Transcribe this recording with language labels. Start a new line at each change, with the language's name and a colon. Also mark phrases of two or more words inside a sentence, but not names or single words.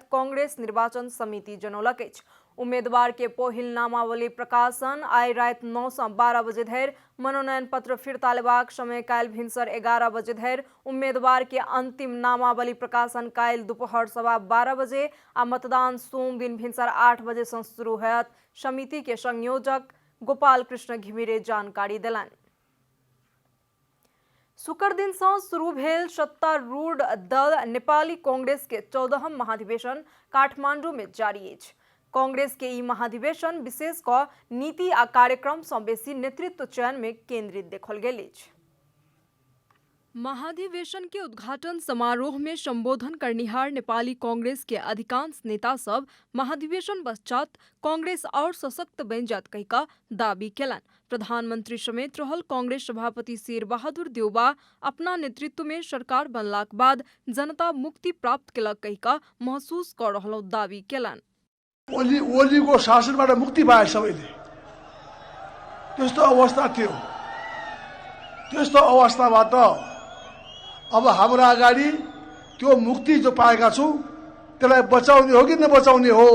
Maithili: कांग्रेस निर्वाचन समिति जनौलक अछि। उम्मीदवार के पहिल नामावली प्रकाशन आई रात 9 से 12 बजे धरि। मनोनयन पत्र फिरता लेबाक समय काल्हि भिनसर 11 बजे धरि। उम्मीदवार के अंतिम नामावली प्रकाशन काल्हि दोपहर 12:15 बजे आ मतदान सोम दिन भिनसर 8 बजे से शुरू होयत। समिति के संयोजक गोपाल कृष्ण घिमिरे जानकारी देलनि। शुक्र दिन से शुरू भेल सत्तारूढ़ दल नेपाली कांग्रेस के 14 महाधिवेशन काठमांडू में जारी अछि। कांग्रेस के ई महाधिवेशन विशेष क नीति आ कार्यक्रम से बेसी नेतृत्व चयन में केंद्रित देखल गेल अछि। महाधिवेशन के उद्घाटन समारोह में संबोधन करनिहार नेपाली कांग्रेस के अधिकांश नेता सब महाधिवेशन पश्चात कांग्रेस और सशक्त बन जात कहिका दावी केलन। प्रधानमंत्री समेत रहल कांग्रेस सभापति शेर बहादुर देउबा अपना नेतृत्व में सरकार बनलाक बाद जनता मुक्ति प्राप्त केलक कहिका महसूस कर रहल दावी केलन।
Nepali: ओलीको शासनबाट मुक्ति पाए सबैले। त्यस्तो अवस्था थियो। त्यस्तो अवस्थाबाट अब हाम्रो अगाडि त्यो मुक्ति जो पाएका छौं त्यसलाई बचाउने हो कि नबचाउने हो?